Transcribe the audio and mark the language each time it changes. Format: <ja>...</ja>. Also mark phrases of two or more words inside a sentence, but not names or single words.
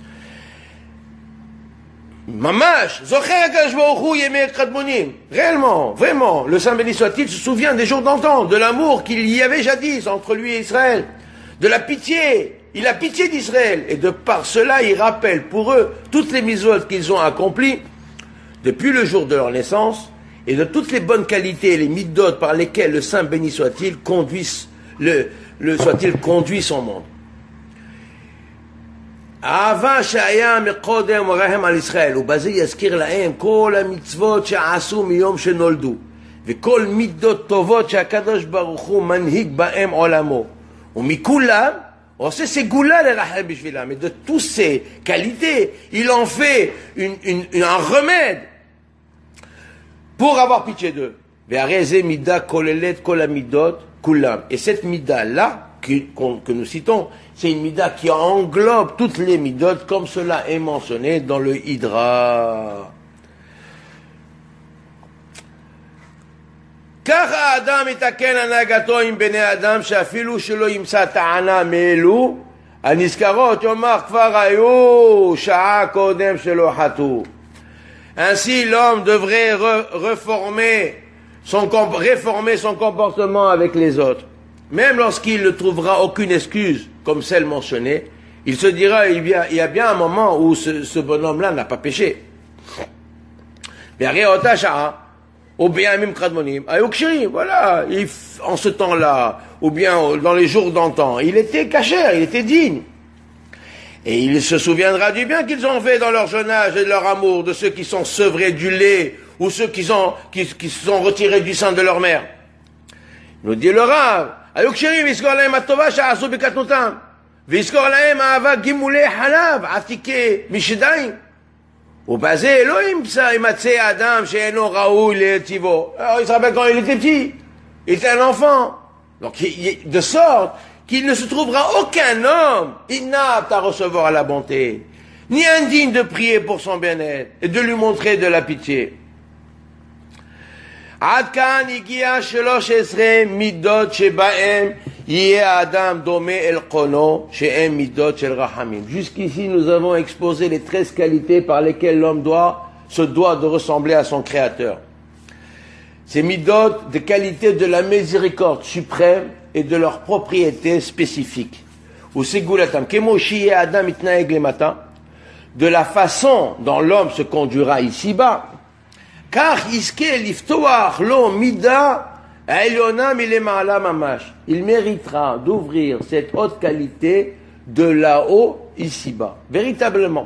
<fr>Mamash, réellement, vraiment, le Saint béni soit-il se souvient des jours d'antan, de l'amour qu'il y avait jadis entre lui et Israël, de la pitié, il a pitié d'Israël, et de par cela il rappelle pour eux toutes les mitzvot qu'ils ont accomplies depuis le jour de leur naissance, et de toutes les bonnes qualités et les mitzvot par lesquelles le Saint béni soit-il conduit son monde.</fr> <he>אהבה שהיה מקודם ורחם על ישראל, ובזה יזכיר להם כל המצוות שעשו מיום שנולדו, וכל מידות טובות שהקדוש ברוך הוא מנהיג בהם עולמו. ומכולם, עושה סגולה לרחם בשבילם,</he> <fr>et de toutes ces qualités, il en fait un remède pour avoir pitié d'eux.</fr> <he>והרי זה מידה כוללת כל המידות, כולם.</he> <fr>Et cette mida-là, que nous citons, c'est une mida qui englobe toutes les midot, comme cela est mentionné dans le Hydra.</fr> <he>ככה האדם יתקן הנהגתו עם בני אדם שאפילו שלא ימצא טענה מאלו הנזכרות יאמר כבר היו שעה קודם שלא חטאו.</he> <fr>Ainsi l'homme devrait réformer son comportement avec les autres. Même lorsqu'il ne trouvera aucune excuse, comme celle mentionnée, il se dira, il y a bien un moment où ce bonhomme-là n'a pas péché. Voilà, en ce temps-là, ou bien dans les jours d'antan, il était cachère, il était digne. Et il se souviendra du bien qu'ils ont fait dans leur jeune âge et de leur amour, de ceux qui sont sevrés du lait, ou ceux qui se sont retirés du sein de leur mère. Nous dit le Rav,</fr> <he>היו קשרים ויזכור להם הטובה שעשו בקטנותם ויזכור להם אהבה גימולי חלב עתיקי משדיים ובזה לא ימצא אדם שאינו ראוי לטיבו.</he> <fr>Il se rappelle quand il était petit, il était un enfant, donc de sorte qu'il ne se trouvera aucun homme inapte à recevoir la bonté ni indigne de prier pour son bien-être et de lui montrer de la pitié.</fr> <he>עד כאן הגיע 13 מידות שבהם יהיה האדם דומה אל קונו שהן מידות של רחמים.</he> <fr>Jusqu'ici nous avons exposé les 13 qualités par lesquelles l'homme se doit de ressembler à son créateur. Ces midot, des qualités de la miséricorde suprême et de leur propriété spécifique.</fr> <he>וסגולתם כמו שיהיה אדם יתנהג למטה,</he> <fr>de la façon dont l'homme se conduira ici-bas. Car il méritera d'ouvrir cette haute qualité de là-haut ici-bas, véritablement.</fr>